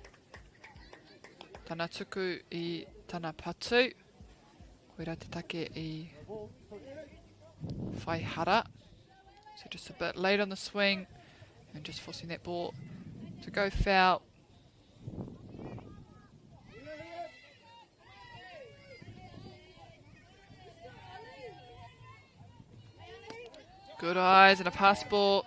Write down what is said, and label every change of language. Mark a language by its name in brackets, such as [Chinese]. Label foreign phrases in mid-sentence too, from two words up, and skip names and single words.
[Māori] Tana tuku I tana patu. Koira te take I whaihara. [English] So just a bit late on the swing and just forcing that ball to go foul. Good eyes and a pass ball.